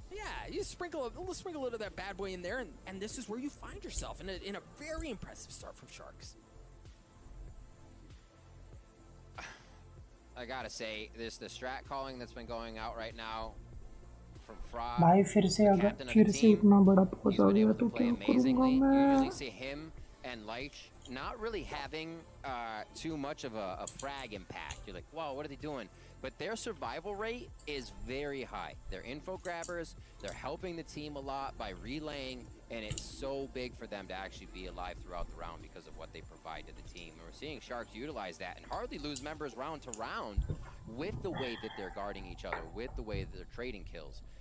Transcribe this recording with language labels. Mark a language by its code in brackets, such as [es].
[en] Yeah, you sprinkle a little of that bad boy in there, and this is where you find yourself in a very impressive start from Sharks. I gotta say, the strat calling that's been going out right now from Frog. [hi] भाई फिर से अगर फिर से इतना बड़ा पहुंच आ गया तो क्या करूंगा मैं? [en] You usually see him and Leich not really having too much of a frag impact. You're like, wow, what are they doing? But their survival rate is very high. They're info grabbers. They're helping the team a lot by relaying, and it's so big for them to actually be alive throughout the round because of what they provide to the team. And we're seeing Sharks utilize that and hardly lose members round to round with the way that they're guarding each other, with the way that they're trading kills.